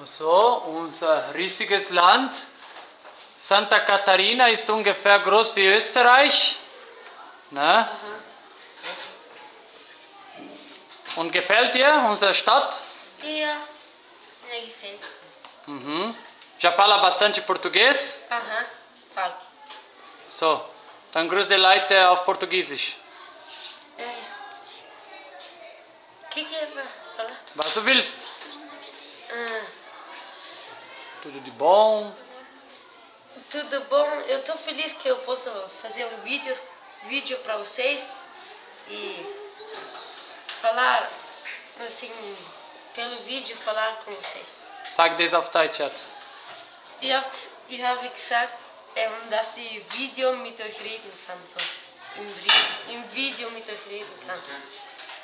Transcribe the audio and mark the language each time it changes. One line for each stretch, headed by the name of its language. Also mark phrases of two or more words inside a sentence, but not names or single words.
German: Und so, unser riesiges Land. Santa Catarina ist ungefähr groß wie Österreich. Ne? Und gefällt dir unsere Stadt? Ja, mir gefällt.
Portuguese: Já fala bastante português? Aha, falo.
German: So, dann grüß die Leute auf Portugiesisch.
Portuguese: O que é pra falar?
German: Was du willst.
Portuguese: Tudo de bom. Tudo bom? Eu tô feliz que eu posso fazer um vídeo para vocês e falar, assim, pelo vídeo falar com vocês.
German: Sag das auf Deutsch jetzt. Ich habe gesagt, dass ich Video mit euch reden kann, so. Im Video mit euch reden kann.